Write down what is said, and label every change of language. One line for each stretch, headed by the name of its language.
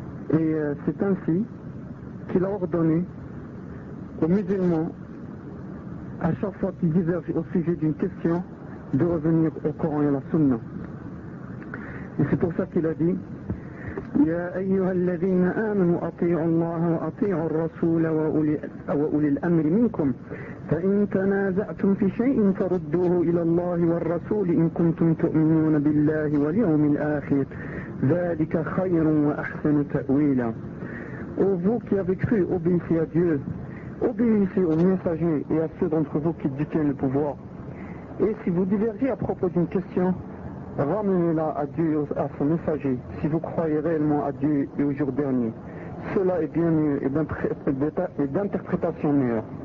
French: Et c'est ainsi qu'il a ordonné aux musulmans, à chaque fois qu'ils divergent au sujet d'une question, de revenir au Coran et à la Sunna. Et c'est pour ça qu'il a dit:
Arabic: يا أيها الذين آمنوا أطيعوا الله وأطيعوا الرسول وأولي الأمر منكم فإن تنازعتم في شيء فردوه إلى الله والرسول إن كنتم تؤمنون بالله واليوم الآخر ذلك خير وأحسن تأويلا.
French: Ô vous qui avez cru, obéissez à Dieu, obéissez aux messagers et à ceux d'entre vous qui détiennent le pouvoir. Et si vous divergez à propos d'une question, ramenez-la à Dieu et à son messager, si vous croyez réellement à Dieu et au jour dernier. Cela est bien mieux et d'interprétation meilleure.